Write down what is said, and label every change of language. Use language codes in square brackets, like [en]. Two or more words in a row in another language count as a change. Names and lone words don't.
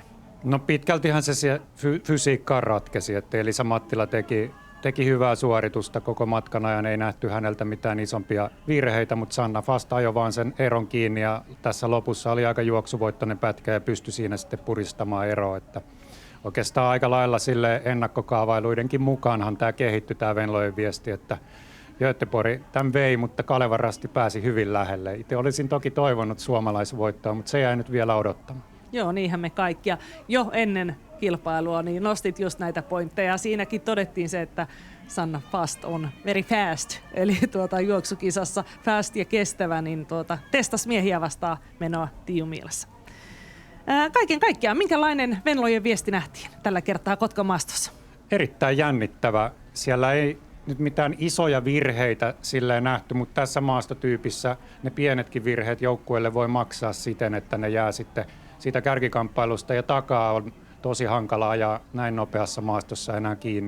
[fi] No pitkältihän se fysiikkaan ratkesi, että Elisa Mattila teki hyvää suoritusta koko matkan ajan, ei nähty häneltä mitään isompia virheitä, mutta Sanna Fast ajoi vaan sen eron kiinni ja tässä lopussa oli aika juoksuvoittoinen pätkä ja pystyi siinä sitten puristamaan eroa, että oikeastaan aika lailla sille ennakkokaavailuidenkin mukaanhan tämä kehittyi tämä Venlojen viesti, että Göteborg tämän vei, mutta Kalevan rasti pääsi hyvin lähelle. Itse olisin toki toivonut suomalaisvoittoa, mutta se jäi nyt vielä odottamaan. Joo, niinhän me kaikkia jo ennen kilpailua niin nostit just näitä pointteja. Siinäkin todettiin se, että Sanna Fast on [en] very fast, [fi] eli juoksukisassa fast ja kestävä, niin testas miehiä vastaan menoa Tiiumiilassa. Kaiken kaikkiaan, minkälainen Venlojen viesti nähtiin tällä kertaa Kotkan maastossa? Erittäin jännittävä. Siellä ei nyt mitään isoja virheitä silleen nähty, mutta tässä maastotyypissä ne pienetkin virheet joukkueelle voi maksaa siten, että ne jää sitten siitä kärkikamppailusta ja takaa on tosi hankala ajaa näin nopeassa maastossa enää kiinni.